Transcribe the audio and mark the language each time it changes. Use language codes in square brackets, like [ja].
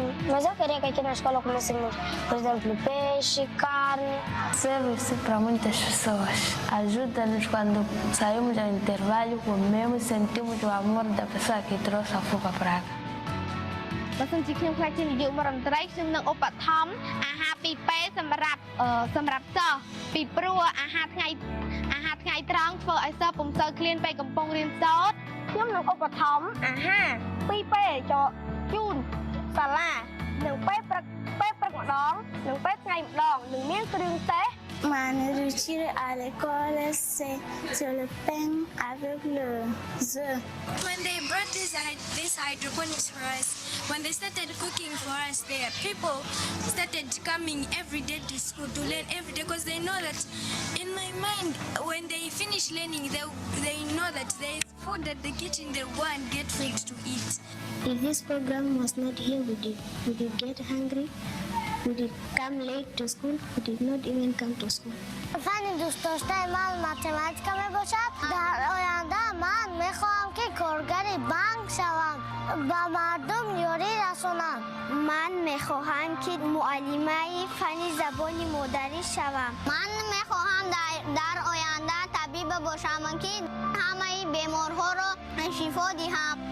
[pt] Mas eu queria que aqui na escola comêssemos, por exemplo, peixe, carne. Serve-se para muitas pessoas. Ajuda-nos quando saímos ao intervalo, comemos e sentimos o amor da pessoa que trouxe a fuga para cá. [km] បើសិនជាខ្ញុំខ្លាចជានាយករដ្ឋមន្ត្រីខ្ញុំនឹងឧបត្ថម្ភអាហារពីរពេលសម្រាប់សិស្សពីព្រោះអាហារថ្ងៃត្រង់ធ្វើឲ្យសិស្សពុំសូវឃ្លានពេលកំពុងរៀនសូត្រខ្ញុំនឹងឧបត្ថម្ភអាហារពីរពេលជូនសាលានឹងពេលព្រឹកម្ដងនិងពេលថ្ងៃម្ដងនឹងមានគ្រឿងទេស [fr] Ma nourriture à l'école, c'est sur le pain avec le œuf. [en] When they brought this hydroponics for us, when they started cooking for us, there people started coming every day to school to learn every day because they know that in my mind, when they finish learning, they know that there is food at the kitchen, they go and get food to eat. If this program was not here, would you get hungry? Would it come late to school? Would it not even come to school? [fa] فنی دوست داشتن من متمتیکا میباشد در آینده من میخواهم که کارگر بانک شوم و مردم یاری رسونم. من میخواهم که معلمه فن زبان مادری شوم. من میخواهم در آینده طبیب باشم که همه بیمارها را شفا دهم.